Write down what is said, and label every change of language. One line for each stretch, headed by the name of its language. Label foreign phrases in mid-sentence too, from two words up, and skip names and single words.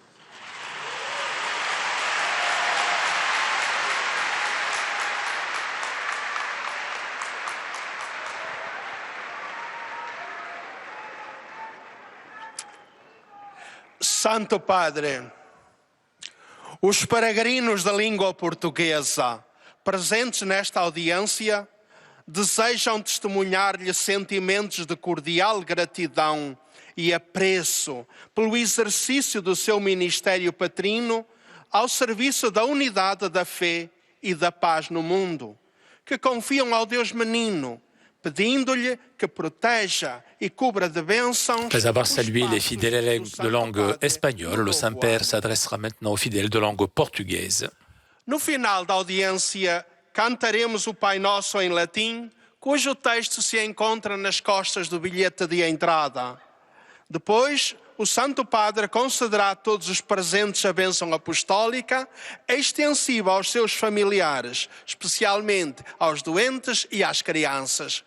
Portuguese: Santo Padre, os peregrinos da língua portuguesa presentes nesta audiência desejam testemunhar-lhe sentimentos de cordial gratidão e apreço pelo exercício do seu ministério patrino ao serviço da unidade da fé e da paz no mundo, que confiam ao Deus menino, pedindo-lhe que proteja e cubra de bênçãos.
French: Après avoir salué les fidèles de langue espagnole, le Saint-Père s'adressera maintenant aux fidèles de langue portugaise.
Portuguese: No final da audiência, cantaremos o Pai Nosso em latim, cujo texto se encontra nas costas do bilhete de entrada. Depois, o Santo Padre concederá a todos os presentes a bênção apostólica, extensiva aos seus familiares, especialmente aos doentes e às crianças.